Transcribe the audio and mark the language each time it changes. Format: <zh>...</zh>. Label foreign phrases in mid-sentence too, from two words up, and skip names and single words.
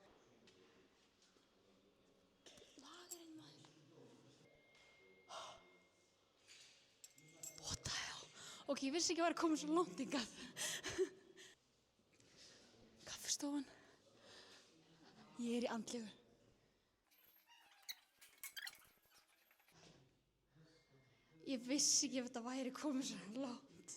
<is>Lagerinn maður.</is> <en>What the hell?</en> <is>Ok, ég vissi ekki að vera komin svo langt hingað. Kaffistofan. Ég er í andlegu. Ég vissi ekki ef þetta væri komin svo langt.</is>